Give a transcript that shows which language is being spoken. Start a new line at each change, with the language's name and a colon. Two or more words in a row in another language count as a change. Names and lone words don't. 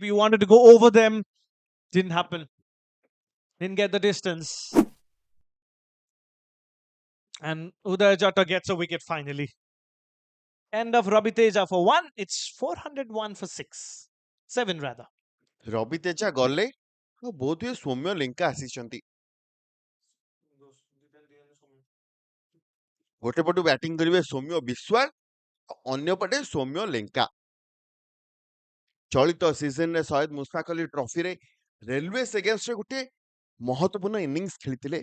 English: You wanted to go over them. Didn't happen. Didn't get the distance. And Uday Jatta gets a wicket finally. End of Ravi Teja for 1. It's 401 for 6. 7 rather.
Odia: ରବି ତେଜା ଗଲେ ଆଉ ବୋଧହୁଏ ସୌମ୍ୟ ଲେଙ୍କା ଆସିଛନ୍ତି। ଗୋଟେ ପଟୁ ବ୍ୟାଟିଂ କରିବେ ସୌମ୍ୟ ବିଶ୍ୱାଳ, ଅନ୍ୟ ପଟେ ସୌମ୍ୟ ଲେଙ୍କା। ଚଳିତ ସିଜନରେ ସୟଦ ମୁସ୍ତାକ ଅଲି ଟ୍ରଫିରେ ରେଲୱେସ୍ ଏଗେନ୍ଷ୍ଟରେ ଗୋଟେ ମହତ୍ୱପୂର୍ଣ୍ଣ ଇନିଂସ ଖେଳିଥିଲେ।